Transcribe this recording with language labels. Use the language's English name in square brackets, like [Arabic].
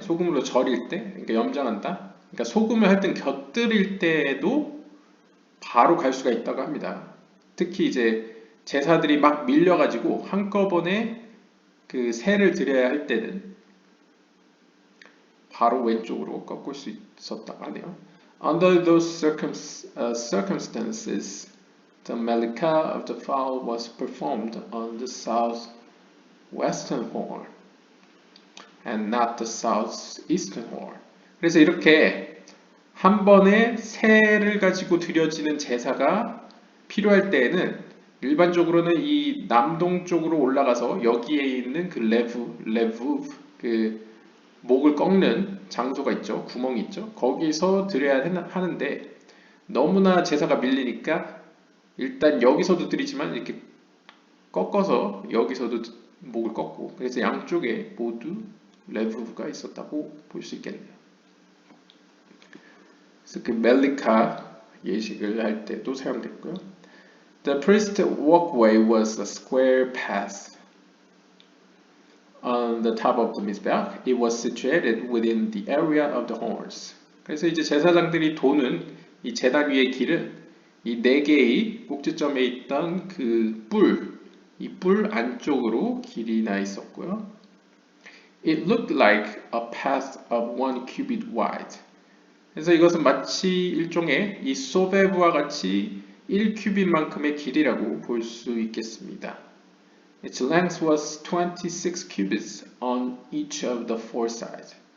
[Korean] 소금으로 절일 때, 그러니까 염장한다. 그러니까 소금을 할 땐 곁들일 때에도 바로 갈 수가 있다고 합니다. 특히 이제 제사들이 막 밀려가지고 한꺼번에 그 새를 드려야 할 때는 바로 왼쪽으로 꺾을 수 있었다고 하네요. [English] Under those circumstances, the Melika of the fowl was performed on the southwestern horn and not the southeastern horn. [Korean] 그래서 이렇게 한 번에 새를 가지고 드려지는 제사가 필요할 때에는 일반적으로는 이 남동쪽으로 올라가서 여기에 있는 그 레브, 그 목을 꺾는 장소가 있죠. 구멍이 있죠. 거기서 드려야 하는데 너무나 제사가 밀리니까 일단 여기서도 드리지만 이렇게 꺾어서 여기서도 목을 꺾고 그래서 양쪽에 모두 레브가 있었다고 볼 수 있겠네요. 그래서 그 멜리카 예식을 할 때도 사용됐고요. [English] The priest walkway was a square path on the top of the mizbeach. It was situated within the area of the horns. [Korean] 그래서 이제 제사장들이 도는 이 제단 위의 길은 이 네 개의 꼭지점에 있던 그 이 뿔 안쪽으로 길이 나 있었고요. [English] It looked like a path of 1 cubit wide. [Korean] 그래서 이것은 마치 일종의 이 소베브와 같이 1큐빗만큼의 길이라고 볼 수 있겠습니다. [English] Its length was 26 cubits on each of the four sides.